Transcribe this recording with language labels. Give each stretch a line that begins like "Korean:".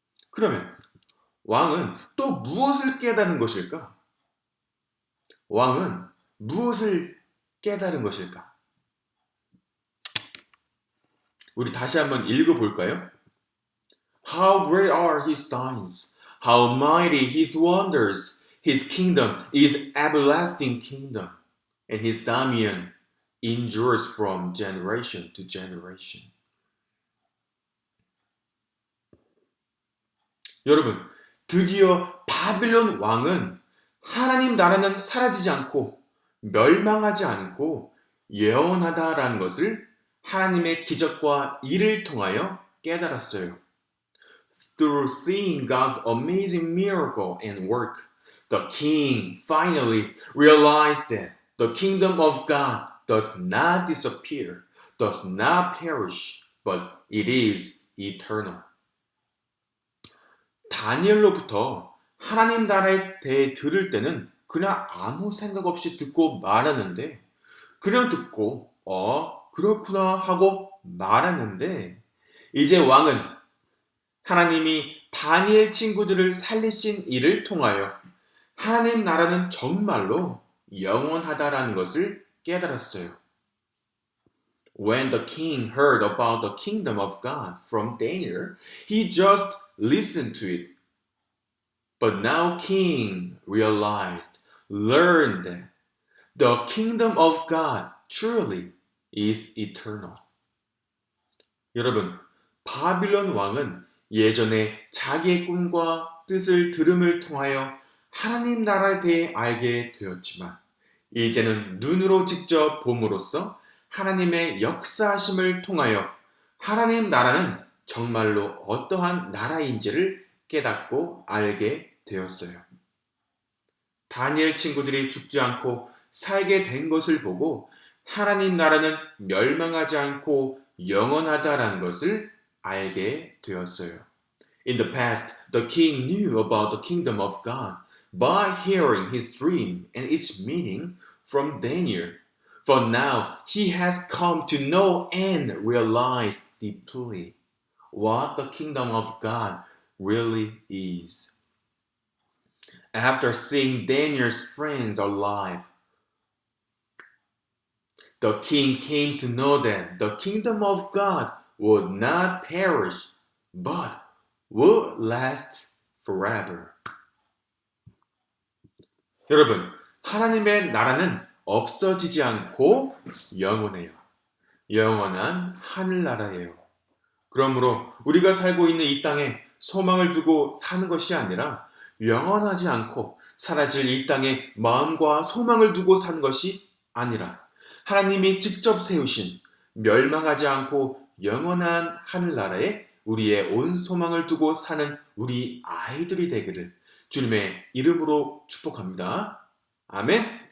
Korean: 그러면 왕은 또 무엇을 깨달은 것일까? 왕은 무엇을 깨달은 것일까? 우리 다시 한번 읽어볼까요?
English: How great are his signs, how mighty his wonders. His kingdom is everlasting kingdom, and his dominion endures from generation to generation.
Korean: 여러분, 드디어 바빌론 왕은 하나님 나라는 사라지지 않고 멸망하지 않고 영원하다라는 것을 하나님의 기적과 일을 통하여 깨달았어요.
English: Through seeing God's amazing miracle and work, the king finally realized that the kingdom of God does not disappear, does not perish, but it is eternal.
Korean: 다니엘로부터 하나님 나라에 대해 들을 때는 그냥 아무 생각 없이 듣고 말았는데 그냥 듣고 그렇구나 하고 말았는데 이제 왕은 하나님이 다니엘 친구들을 살리신 일을 통하여 하나님 나라는 정말로 영원하다라는 것을 깨달았어요.
English: When the king heard about the kingdom of God from Daniel, he just listened to it. But now king realized, learned that the kingdom of God truly is eternal.
Korean: 여러분, 바빌론 왕은 예전에 자기의 꿈과 뜻을 들음을 통하여 하나님 나라에 대해 알게 되었지만 이제는 눈으로 직접 봄으로써 하나님의 역사하심을 통하여 하나님 나라는 정말로 어떠한 나라인지를 깨닫고 알게 되었어요. 다니엘 친구들이 죽지 않고 살게 된 것을 보고 하나님 나라는 멸망하지 않고 영원하다라는 것을 알게 되었어요.
English: In the past, the king knew about the kingdom of God by hearing his dream and its meaning from Daniel. For now, he has come to know and realize deeply what the kingdom of God really is. After seeing Daniel's friends alive, the king came to know that the kingdom of God would not perish, but would last forever.
Korean: 여러분, 하나님의 나라는 없어지지 않고 영원해요. 영원한 하늘나라예요. 그러므로 우리가 살고 있는 이 땅에 소망을 두고 사는 것이 아니라 영원하지 않고 사라질 이 땅에 마음과 소망을 두고 사는 것이 아니라 하나님이 직접 세우신 멸망하지 않고 영원한 하늘나라에 우리의 온 소망을 두고 사는 우리 아이들이 되기를 주님의 이름으로 축복합니다. 아멘.